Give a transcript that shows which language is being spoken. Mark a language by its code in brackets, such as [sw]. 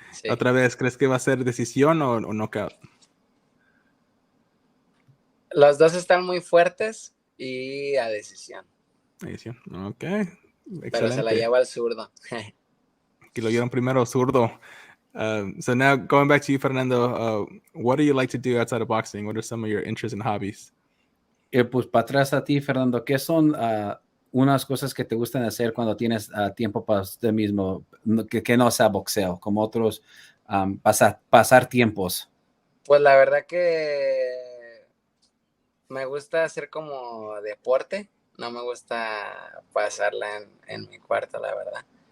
[es] Sí. Otra vez, ¿crees que va a ser decisión o knockout? Los dos están muy fuertes y a decisión. Decisión. Ok. Excelente. Pero se la lleva el zurdo. Que lo dieron primero zurdo. [en] So now going back to you, Fernando, what do you like to do outside of boxing? What are some of your interests and hobbies? [es] Pues para atrás a ti, Fernando, ¿qué son unas cosas que te gustan hacer cuando tienes tiempo para usted mismo, que no sea boxeo, como otros pasar tiempos? Pues la verdad que me gusta hacer como deporte, no me gusta pasarla en mi cuarto, la verdad.